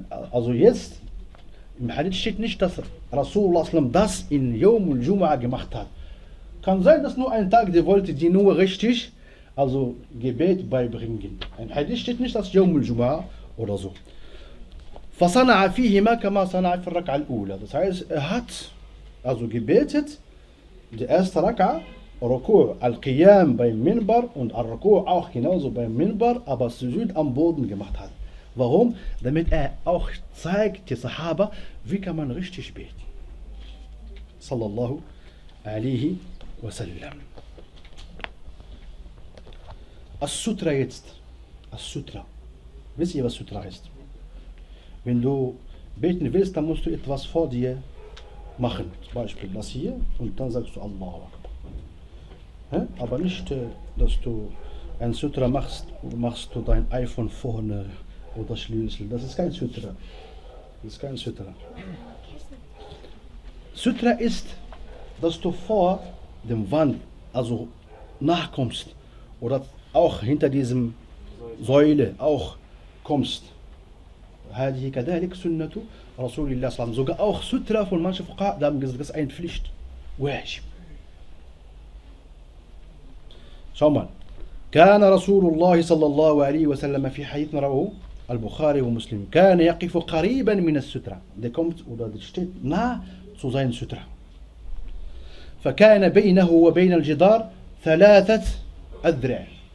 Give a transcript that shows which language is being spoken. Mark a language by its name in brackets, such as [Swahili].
[German] Also jetzt im Hadith steht nicht, dass Rasulullah sallallahu alaihi wasallam das in Yawm al-Jum'ah gemacht hat. Kann sein, dass nur ein Tag, der wollte die nur richtig, also Gebet beibringen. Im Hadith steht nicht, dass Yawm al-Jum'ah oder so. [Arabic] فصنع فيهما كما صنع في الركعة الأولى. [German] Das heißt, er hat also gebetet die erste Raka'a, Ruku' al-Qiyam beim Minbar und al-Ruku' auch genauso beim Minbar, aber Sujud am Boden gemacht hat. Warum? Damit er auch zeigt die Sahaba, wie kann man richtig beten. Sallallahu alaihi wasallam. As-Sutra jetzt. As-Sutra. Wisst ihr, was Sutra heißt? Wenn du beten willst, dann musst du etwas vor dir machen. Zum Beispiel das hier und dann sagst du Allahu Akbar. Ja? Aber nicht, dass du ein Sutra machst, machst du dein iPhone vorne oder Schlüssel. Das ist kein Sutra. Das ist kein Sutra. Sutra ist, dass du vor dem Wand, also nachkommst oder auch hinter diesem Säule auch kommst. [Arabic] هذه كذلك سنة رسول الله صلى الله عليه وسلم. [German] Sogar auch von manchen Fuqaha, da haben gesagt, das ist eine Pflicht. [Arabic] واجب. [German] Schau mal. [Arabic] كان رسول الله صلى الله عليه وسلم في حديث رواه البخاري ومسلم كان يقف قريبا من السترة. [German] Der kommt oder der steht nah zu seinen Sutra. [Arabic] فكان بينه وبين الجدار ثلاثة أذرع.